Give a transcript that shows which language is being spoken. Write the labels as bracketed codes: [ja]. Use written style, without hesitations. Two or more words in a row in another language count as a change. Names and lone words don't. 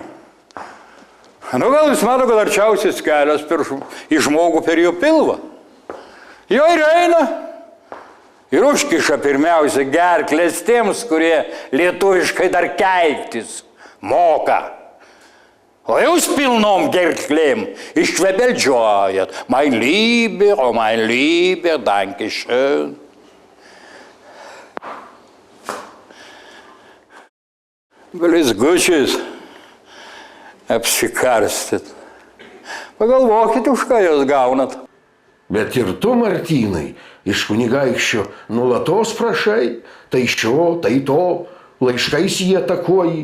[lt] Nu, gal jis mato, kad arčiausias kelias į žmogų per jo pilvą. Jo ir eina. Ir užkiša pirmiausia gerklės tiems, kurie lietuviškai dar keiktis moka. O jūs pilnom gerklėm išvebeldžiojat. [de] Mein Lieber, o mein Lieber, danke schön. [lt] Blizgučiais apsikarstyt. Pagalvokite, už ką jūs gaunat. Bet ir tu, Martynai, iš kunigaikščio nulatos prašai, tai šio, tai to, laiškais jį atakuoji.